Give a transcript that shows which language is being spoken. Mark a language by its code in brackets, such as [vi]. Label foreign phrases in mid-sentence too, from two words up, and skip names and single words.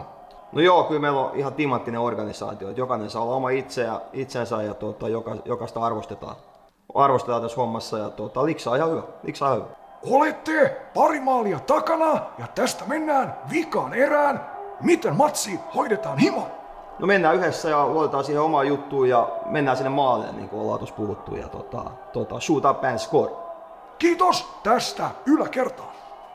[fi] No joo, kyllä meillä on ihan timanttinen organisaatio. Jokainen saa olla oma itsensä ja jokaista arvostetaan tässä hommassa ja liksa on ihan hyvä. Olette pari maalia takana ja tästä mennään vikaan erään. Miten matsi hoidetaan himo? No mennään yhdessä ja luotetaan siihen omaan juttuun ja mennään sinne maalle, niin kuin ollaan tuossa puhuttu. [en] Ja shoot up and score. [fi] Kiitos tästä yläkertaan.